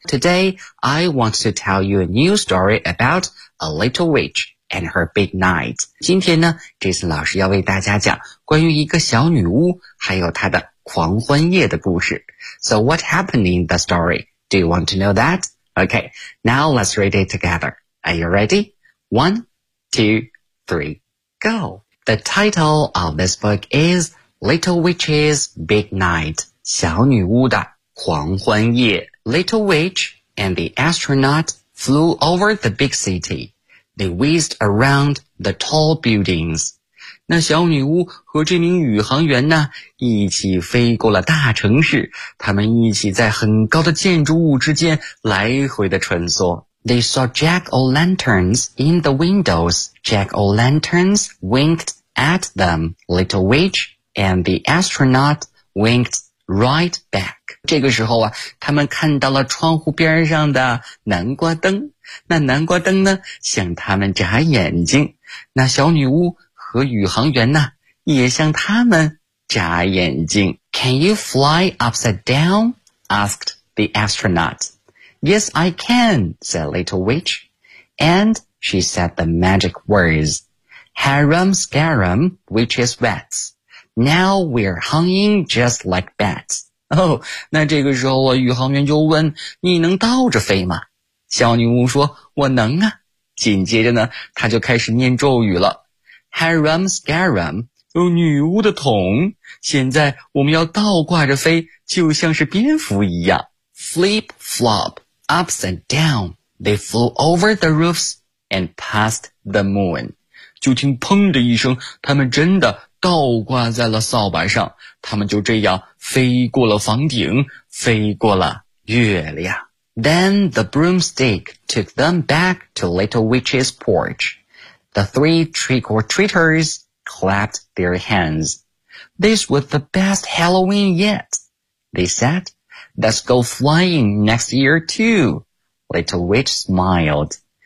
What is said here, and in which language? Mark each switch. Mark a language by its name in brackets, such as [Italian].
[English] Today, I want to tell you a new story about a little witch and her big night. [Chinese] 今天呢 ,Jason 老师要为大家讲关于一个小女巫还有她的狂欢夜的故事。 [English] So what happened in the story? Do you want to know that? Okay, now let's read it together. Are you ready? 1, 2, 3, go! The title of this book is Little Witch's Big Night, [Chinese] 小女巫的狂欢夜。 [English] Little Witch and the astronaut flew over the big city. They whizzed around the tall buildings. [Chinese] 那小女巫和这名宇航员呢，一起飞过了大城市，他们一起在很高的建筑物之间来回的穿梭。 [English] They saw jack-o'-lanterns in the windows. Jack-o'-lanterns winked at them. Little Witch and the astronaut winked right back. [Chinese] 这个时候啊，他们看到了窗户边上的南瓜灯。那南瓜灯呢，向他们眨眼睛。那小女巫和宇航员呢，也向他们眨眼睛。 [English] Can you fly upside down? Asked the astronaut. Yes, I can, said Little Witch. And she said the magic words. Harum scarum, witches bats. Now we're hanging just like bats. [Chinese] Oh, 那这个时候啊，宇航员就问，你能倒着飞吗？小女巫说，我能啊。紧接着呢，他就开始念咒语了。 Haram Scaram， 有女巫的桶，现在我们要倒挂着飞，就像是蝙蝠一样。 [English] Flip flop ups and down， they flew over the roofs and past the moon。 [Chinese] 就听砰的一声，他们真的倒挂在了扫把上，他们就这样飞过了房顶，飞过了月亮。 [English] Then the broomstick took them back to Little Witch's porch. The three trick-or-treaters clapped their hands. This was the best Halloween yet, they said. Let's go flying next year too, Little Witch smiled.